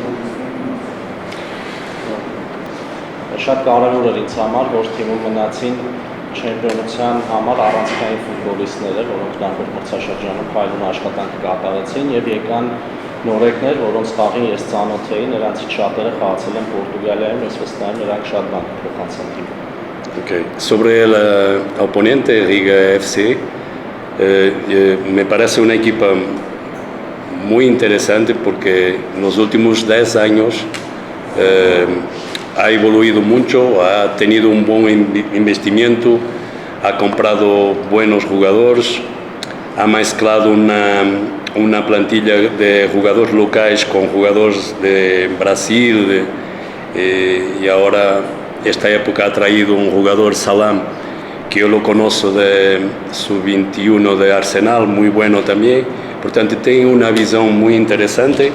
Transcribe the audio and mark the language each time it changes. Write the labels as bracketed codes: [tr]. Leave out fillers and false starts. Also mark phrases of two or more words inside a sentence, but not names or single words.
[hy] Շատ կարևոր էր ինձ համար, որ թիմում մնացին չեմպիոնության համար առանցքային ֆուտբոլիստները, որոնք նախորդ մրցաշրջանում փայլուն աշխատանք կատարեցին եւ եկան նորեկներ, որոնց խաղին ես ծանոթ էի, նրանցից շատերը խաղացել են Պորտուգալիայում, ես վստահ եմ նրանք շատ բան կփոխանցեն թիմին։ [es] Okay. Sobre el oponente Riga FC, me parece una equipa muy interesante porque en los últimos 10 años ha evoluido mucho, ha tenido un buen investimiento, ha comprado buenos jugadores, ha mezclado una plantilla de jugadores locales con jugadores de Brasil y ahora esta época ha traído un jugador Salam que yo lo conozco de sub-21 de Arsenal, muy bueno también, por tanto tiene una visión muy interesante.